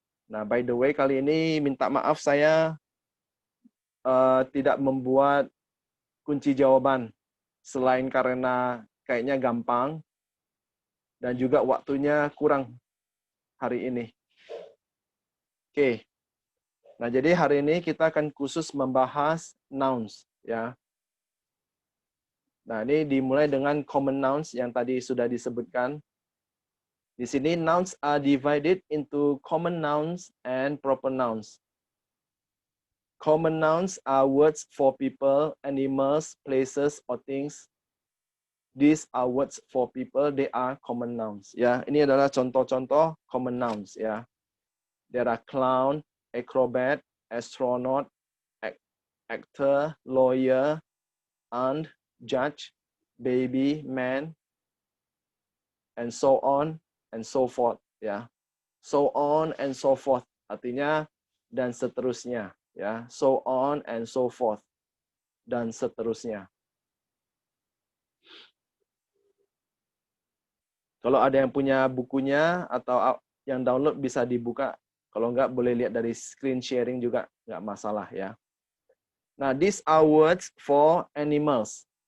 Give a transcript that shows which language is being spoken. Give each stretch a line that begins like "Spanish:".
Indonesian: Nah,
English: by the way,
Indonesian: kali ini minta maaf saya tidak membuat kunci jawaban, selain karena kayaknya gampang dan juga waktunya kurang hari ini. Oke. Nah, jadi hari ini kita akan khusus membahas nouns, ya. Nah, ini dimulai dengan common nouns yang tadi sudah disebutkan. Di sini
English: nouns are divided into common nouns and proper nouns. Common nouns are words for people, animals, places, or things. These are words for people. They are common nouns.
Indonesian: Ya, ini adalah contoh-contoh common nouns.
English: Ya, there are clown, acrobat, astronaut, actor, lawyer, aunt, judge, baby, man, and so on and so forth. Ya, so on and so forth.
Indonesian: Artinya dan seterusnya. Ya,
English: so on and so forth
Indonesian: dan seterusnya. Kalau ada yang punya bukunya atau yang download bisa dibuka. Kalau enggak boleh lihat dari screen sharing juga enggak masalah ya.
English: Nah, these are words for animals.